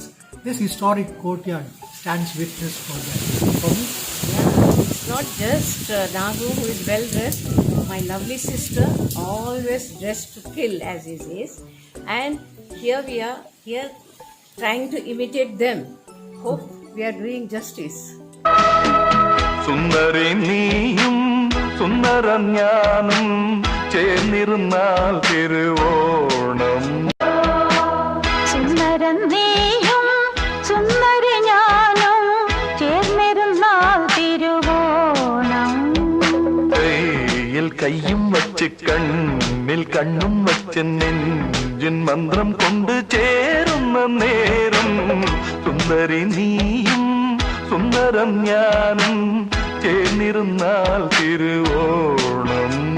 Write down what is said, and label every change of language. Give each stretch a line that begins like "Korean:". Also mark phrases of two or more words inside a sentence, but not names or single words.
English: This historic courtyard stands witness for that. For me, It's not just Nagu who is well dressed. My lovely sister, always dressed to kill, as he says. And here we are, here trying to imitate them. Hope we are doing justice.
Malayalam: സുന്ദരി നീയും സുന്ദരം ഞാനും ചേർന്നിരുന്നാൽ തിരുവോണം. സുന്ദരൻ നീയും സുന്ദരി ഞാനും ചേർന്നിരുന്നാൽ തിരുവോണം.
Tamil: கையும் வச்சு கண்ணில் கண்ணும் வச்சு நெஞ்சின் மந்திரம் கொண்டு சேரும் நேரம் சுந்தரி நீயும்
Malayalam: സുന്ദരം ഞാനും ചേർന്നിരുന്നാൽ തിരുവോണം